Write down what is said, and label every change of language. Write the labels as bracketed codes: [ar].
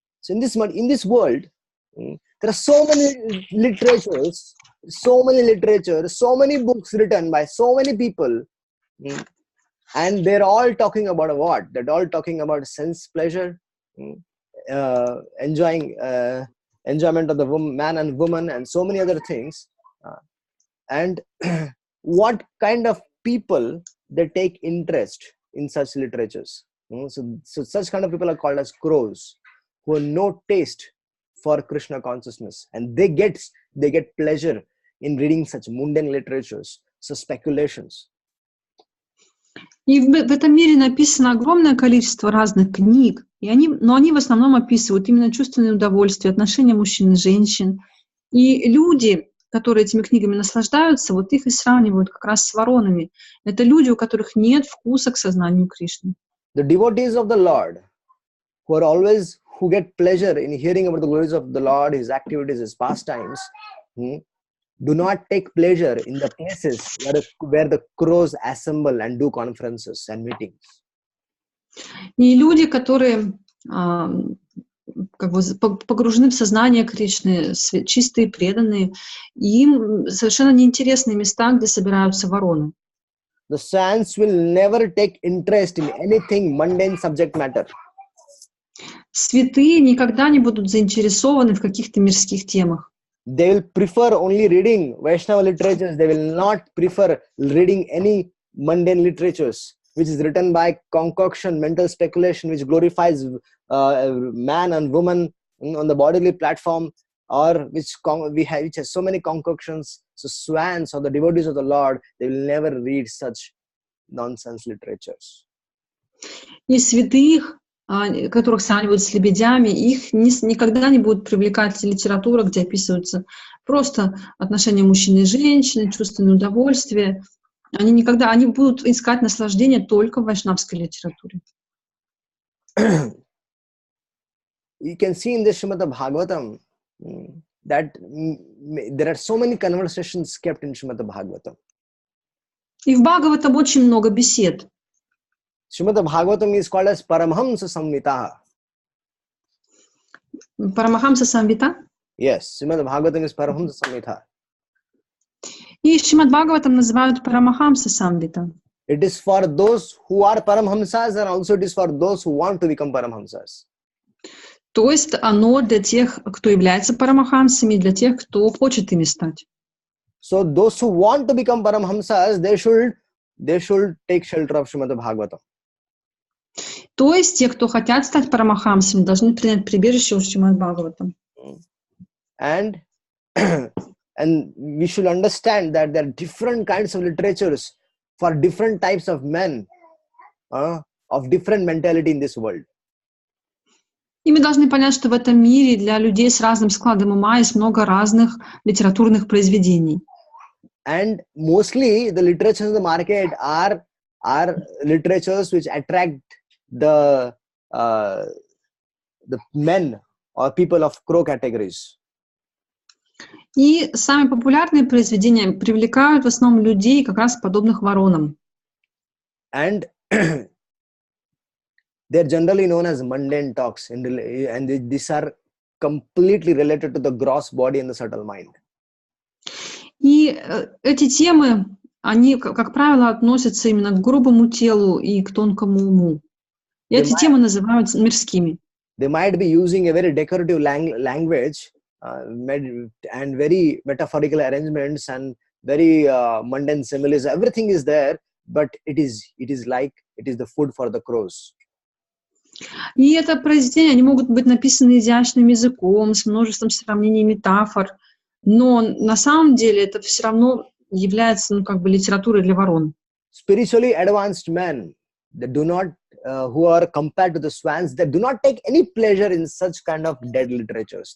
[en] So in this world, there are so many literatures, so many books written by so many people, and they're all talking about what? They're all talking about sense pleasure, enjoyment of the man and woman, and so many other things. And what kind of people they take interest in such literatures? So such kind of people are called as crows, who have no taste for Krishna consciousness, and they get pleasure in reading such mundane literatures, so speculations. [ru] И в этом мире написано огромное количество разных книг, но они в основном описывают именно чувственные удовольствия, отношения мужчин и женщин. И люди, которые этими книгами наслаждаются, вот их и сравнивают как раз с воронами. Это люди, у которых нет вкуса к сознанию Кришны. [en] The devotees of the Lord, who get pleasure in hearing about the glories of the Lord, His activities, His pastimes, do not take pleasure in the places where the crows assemble and do conferences and meetings. [ru] И люди, которые погружены в сознание Кришны, чистые, преданные, им совершенно неинтересны места, где собираются вороны. [en] The swans will never take interest in anything mundane subject matter. [ru] Святые никогда не будут заинтересованы в каких-то мирских темах. [en] They will prefer only reading Vaishnava literatures. They will not prefer reading any mundane literatures, which is written by concoction, mental speculation, which glorifies man and woman on the bodily platform, or which has so many concoctions. So swans or the devotees of the Lord, they will never read such nonsense literatures. [ru] И святых, которых сравнивают с лебедями, их никогда не будет привлекать литература, где описываются просто отношения мужчины и женщины, чувственные удовольствия. Они будут искать наслаждение только в вайшнавской литературе. [en] You can see in the Srimad Bhagavatam that there are so many conversations kept in Srimad Bhagavatam. [ru] И в Бхагаватам очень много бесед. [en] Srimad Bhagavatam is called as Paramhamsa Samhita. [ru] Парамахамса Самвита? [en] Yes, Srimad Bhagavatam is Paramhamsa Samhita. [ru] И Шримад Бхагаватам называют Парамахамса Самвита. [en] It is for those who are Paramhamsas, and also it is for those who want to become Paramhamsas. [ru] То есть оно для тех, кто является парамахамсами, для тех, кто хочет ими стать. [en] So those who want to become Paramhamsas, they should take shelter of Srimad Bhagavatam. [ru] То есть те, кто хотят стать парамахамсами, должны принять прибежище у Шримад Бхагаватам. [en] And and we should understand that there are different kinds of literatures for different types of men of different mentality in this world. [ru] И мы должны понять, что в этом мире для людей с разным складом ума есть много разных литературных произведений. [en] And mostly the literatures in the market are literatures which attract the men or people of crow categories. [ru] И самые популярные произведения привлекают в основном людей, как раз подобных воронам. [en] And they're generally known as mundane talks, and these are completely related to the gross body and the subtle mind. [ru] И эти темы, они, как правило, относятся именно к грубому телу и к тонкому уму. И эти темы называются мирскими. [en] They might be using a very decorative language and very metaphorical arrangements and very mundane similes. Everything is there, but it is the food for the crows. [ru] И это произведения, они могут быть написаны изящным языком, с множеством сравнений, метафор, но на самом деле это все равно является, литературой для ворон. [en] Spiritually advanced men that do not, who are compared to the swans, that do not take any pleasure in such kind of dead literatures.